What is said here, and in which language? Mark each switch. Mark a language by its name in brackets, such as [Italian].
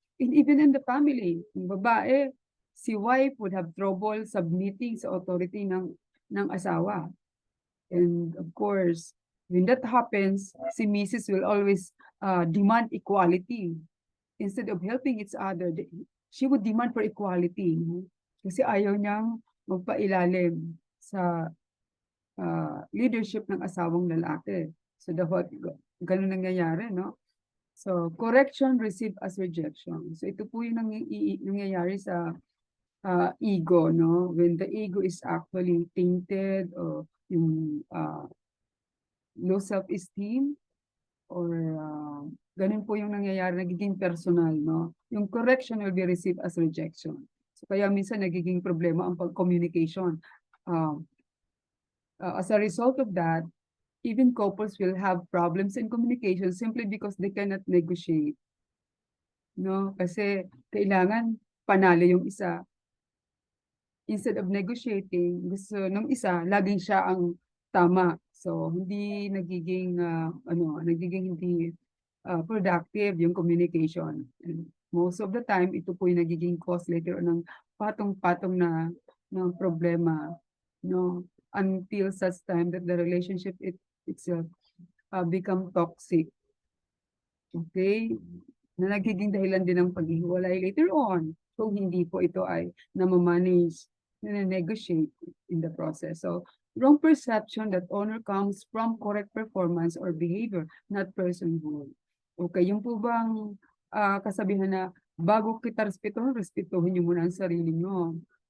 [English] And even in the family, [Filipino] yung babae, si [English] wife would have trouble submitting [Filipino] sa authority ng asawa. [English] And of course, when that happens, si Mrs. will always demand equality. Instead of helping each other, she would demand for equality. No? [Filipino] Kasi ayaw niyang magpailalim sa leadership ng asawang lalaki. So ganun nangyayari, no? [English] So correction received as rejection. [Filipino] So ito po yung nangyayari sa ego, no? [English] When the ego is actually tainted or yung low self-esteem or [Filipino] ganun po yung nangyayari, nagiging [English] personal, no? Yung correction will be received as rejection. [Filipino] So kaya minsan nagiging problema ang [English] communication. As a result of that, even couples will have problems in communication simply because they cannot negotiate. [Filipino] No? Kasi kailangan panalo yung isa. [English] Instead of negotiating, [Filipino] gusto nung isa, laging siya ang tama. So, hindi nagiging, hindi productive yung communication. [English] And most of the time, [Filipino] ito po yung nagiging cause later ng patong-patong na problema, no? [English] Until such time that the relationship itself become toxic. [Filipino] Okay? Na nagiging dahilan din ng paghihiwalay [English] later on [Filipino] kung hindi po ito ay namamanage, na-negotiate in the process. [English] So, wrong perception that honor comes from correct performance or behavior, not personhood. [Filipino] Okay, yung po bang kasabihan na bago kita respetuhin niyo muna ang sarili niyo.